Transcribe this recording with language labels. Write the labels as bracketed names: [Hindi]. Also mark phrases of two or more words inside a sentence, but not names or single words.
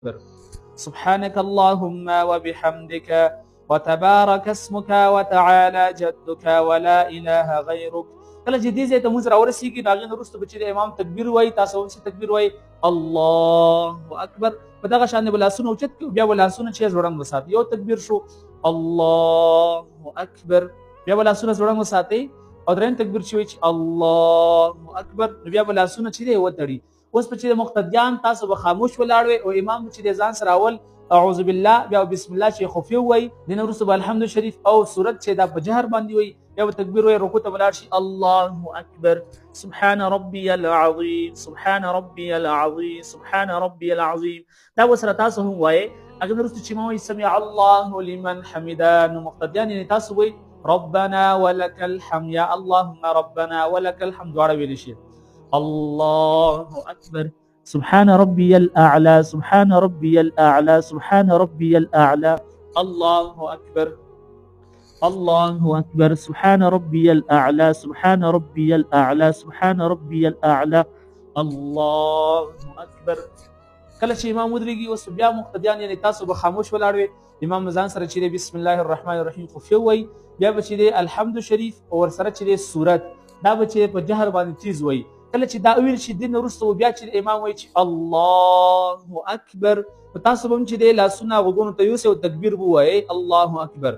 [Arabic] أكبر. سبحانك اللهم وبحمدك وتبارك اسمك وتعالى جدك ولا إله غيرك. [Pashto] کله چې دې ځای ته مونځ راورسېږي نو هغې نه وروسته به چې د امام تکبیر وایي، تاسو هم چې تکبیر وایي [Arabic] الله اکبر، [Pashto] په دغه شان به لاسونه اوچت کړو، بیا به لاسونه چې ځوړند وساتئ. یو تکبیر شو [Arabic] الله اکبر، [Pashto] بیا به لاسونه ځوړند وساتئ، او درېیم تکبیر چې وایي چې [Arabic] الله اکبر، [Pashto] نو بیا به لاسونه چې دی وتړي. اوس په چې د مقتدیان تاسو به خاموش ولاړ وئ او امام چې د ځان سره اول [Arabic] اعوذ بالله [Pashto] بیا [Arabic] بسم الله [Pashto] چې خفیه وایي، دې نه وروسته به الحمد شریف او سورت چې دا په جهر باندې وایي، بیا به تکبیر وایي، رکوع ته ولاړ شي [Arabic] الله اکبر سبحان ربي العظیم سبحان ربي العظیم سبحان ربي العظیم. [Pashto] دا وسره تاسو هم وایي. هغې نه وروسته چې ما وایي [Arabic] سمع الله لمن حمده، [Pashto] نو مقتدیان یعنې تاسو وایي [Arabic] ربنا ولك الحمد، [Pashto] یا [Arabic] اللهم ربنا ولك الحمد، [Pashto] دواړه ویلی شي. [Arabic] الله أكبر سبحان ربي الأعلى سبحان ربي الأعلى سبحان ربي الأعلى. الله أكبر الله أكبر سبحان ربي الأعلى سبحان ربي الأعلى سبحان ربي الأعلى. الله أكبر. [Pashto] کله چې امام ودرېږي اوس بیا مقتدیان یعنې تاسو به خاموش ولاړ وئ، امام ځان سره چې دی [Arabic] بسم الله الرحمن الرحیم [Pashto] خفیه وایي، بیا به چې دی الحمد شریف او ورسره چې دی سورت، دا به چې په جهر باندې تیز وایي. کله چې دا ویل شي دې نه وروسته بیا چې امام وایي چې [Arabic] الله اکبر، [Pashto] په تاسو به هم چې دی لاسونه غوږونو ته یوسئ او تکبیر به ووایئ [Arabic] الله اکبر.